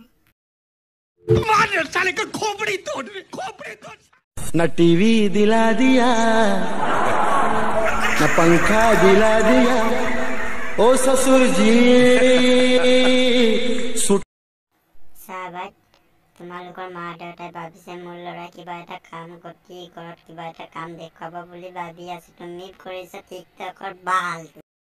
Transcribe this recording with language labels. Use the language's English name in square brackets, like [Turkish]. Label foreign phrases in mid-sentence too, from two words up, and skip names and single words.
[Hindi] मार साले का खोपड़ी तोड़ न टीवी दिला दिया न पंखा दिला दिया ओ ससुर जी [Assamese] साहब তোমালোকৰ মা দেউতাই ভাবিছে মোৰ ল'ৰা কিবা এটা কাম কৰি ঘৰত কিবা এটা কাম দেখুৱাব বুলি ভাবি আছে তুমি কৰিছা টিকটকৰ বাল।